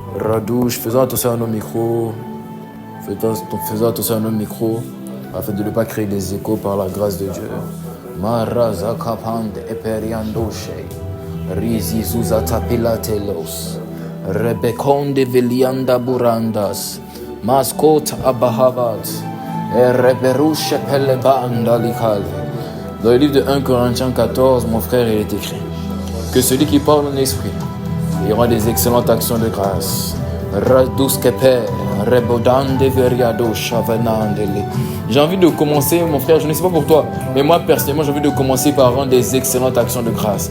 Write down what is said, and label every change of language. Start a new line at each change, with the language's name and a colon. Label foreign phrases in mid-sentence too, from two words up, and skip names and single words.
French: Radouche, faisons attention à nos micros. Faisons attention à nos micros afin de ne pas créer des échos par la grâce de Dieu. Maraza kapande eperiandoshe. Rizi zuzata pilatelos. Rebekonde velianda burandas. Mascot abahavat. Et reberushe pelebanda likal. Dans le livre de 1 Corinthiens 14, mon frère, il est écrit que celui qui parle en esprit, il y aura des excellentes actions de grâce. J'ai envie de commencer, mon frère, je ne sais pas pour toi, mais moi personnellement, j'ai envie de commencer par rendre des excellentes actions de grâce.